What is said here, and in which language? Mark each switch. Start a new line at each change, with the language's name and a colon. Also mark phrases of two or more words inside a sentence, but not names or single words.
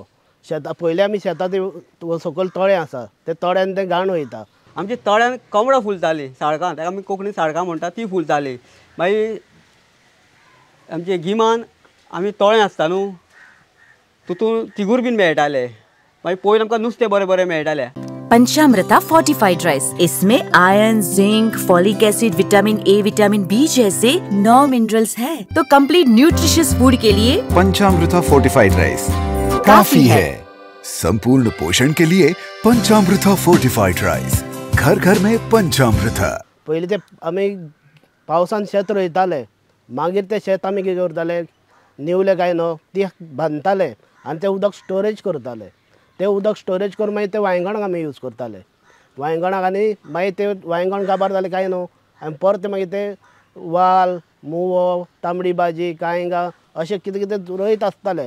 Konkani: शेतां पयलीं आमी शेतां सकयल तळें आसा, ते तळ्यान तें घाण वयता. आमच्या तळ्यान कमळां फुलतालीं, साळकां, ताका आमी कोंकणी साळकां म्हणटा, ती फुलतालीं. मागीर आमचे गिमान आमी तळें आसता न्हू, तितून तिगूर बीन मेळटाले. मागीर पयलीं आमकां नुस्तें बरें बरें मेळटालें.
Hindi: पंचामृता फोर्टिफाइड राइस, इसमें
English: iron, zinc, folic acid, vitamin A, vitamin B
Hindi: जैसे 9 मिनरल्स हैं। तो
English: complete nutritious food
Hindi: के लिए पंचामृता फोर्टिफाइड राइस काफी है। संपूर्ण पोषण के लिए पंचामृता फोर्टिफाइड राइस घर घर में पंचामृत।
Konkani: पयलीं ते आमी पावसान शेत रोयताले, मागीर ते शेत आमी कितें करताले, निवले काय न्हू ती बांदताले आनी ते उदक स्टोरेज करताले. ते उदक स्टोरेज करून मागीर ते वांयगणाक आमी यूज करताले. वांयगणाक आनी मागीर ते वांयगण काबार जालें काय न्हू आनी परत मागीर ते वाल, मुवो, तांबडी भाजी, कांयंगा अशें कितें कितें रोयत आसताले.